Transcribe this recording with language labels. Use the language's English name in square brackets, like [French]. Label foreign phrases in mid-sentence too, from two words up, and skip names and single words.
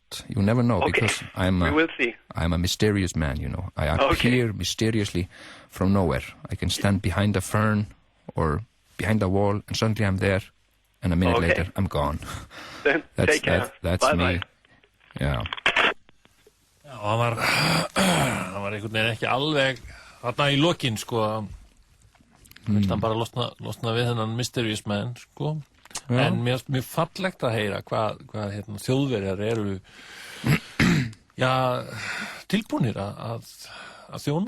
[English] You never know, because we will see. I'm a mysterious man, you know. I appear mysteriously from nowhere. I can stand behind a fern or behind a wall, and suddenly I'm there, and a minute later I'm gone. Then take care. That's bye me. Bye. Yeah. [Icelandic] Já, hann var einhvern veginn ekki alveg þarna í lokin, sko. Vildi hann bara losna við þennan [English] mysterious man, [Icelandic] sko. Já. En mér fallegt að heyra hvað þjóðverjar eru tilbúnir að þjóna.